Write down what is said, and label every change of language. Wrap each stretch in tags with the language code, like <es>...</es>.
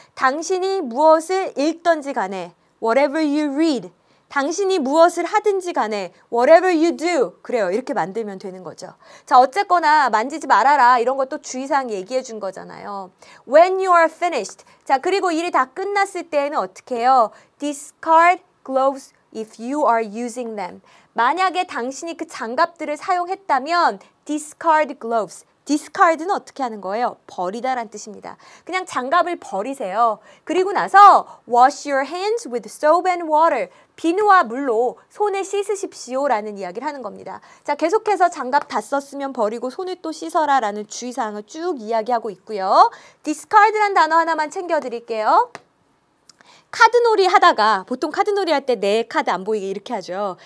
<ko>당신이 무엇을 읽든지 간에</ko> <en>whatever you read.</en> <ko>당신이 무엇을 하든지 간에</ko> <en>whatever you do.</en> <ko>그래요. 이렇게 만들면 되는 거죠. 자, 어쨌거나 만지지 말아라. 이런 것도 주의사항 얘기해 준 거잖아요.</ko> <en>When you are finished.</en> <ko>자, 그리고 일이 다 끝났을 때에는 어떻게 해요?</ko> <en>Discard gloves if you are using them.</en> <ko>만약에 당신이 그 장갑들을 사용했다면</ko> <en>discard gloves.</en> <ko>discard는 어떻게 하는 거예요? 버리다란 뜻입니다. 그냥 장갑을 버리세요. 그리고 나서</ko> <en>wash your hands with soap and water.</en> <ko>비누와 물로 손을 씻으십시오 라는 이야기를 하는 겁니다. 자, 계속해서 장갑 다 썼으면 버리고 손을 또 씻어라 라는 주의사항을 쭉 이야기하고 있고요. discard란 단어 하나만 챙겨드릴게요. 카드놀이 하다가 보통 카드놀이 할 때 내 카드 안 보이게 이렇게 하죠.</ko>